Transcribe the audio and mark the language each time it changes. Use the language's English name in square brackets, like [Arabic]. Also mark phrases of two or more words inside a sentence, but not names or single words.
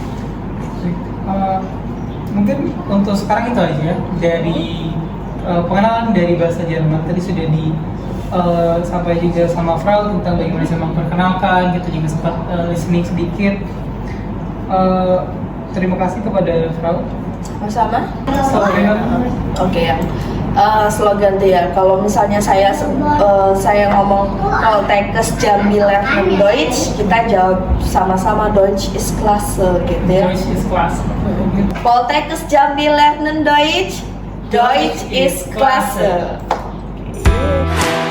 [Indonesian] Mungkin untuk sekarang itu aja ya, dari pengenalan dari bahasa Jerman tadi sudah sampai juga sama Frau tentang bagaimana saya memperkenalkan, gitu juga sempat listening sedikit. Terima kasih kepada Frau. Sama? Slogan. Oke ya. Slogan tuh ya. Kalau misalnya saya ngomong Poltekkes Jambi [German] Lernen Deutsch, [Indonesian] kita jawab sama-sama [German] Deutsch ist klasse [Indonesian] gitu ya. [German] Deutsch is class. Poltekkes Jambi Lernen Deutsch, Deutsch ist klasse.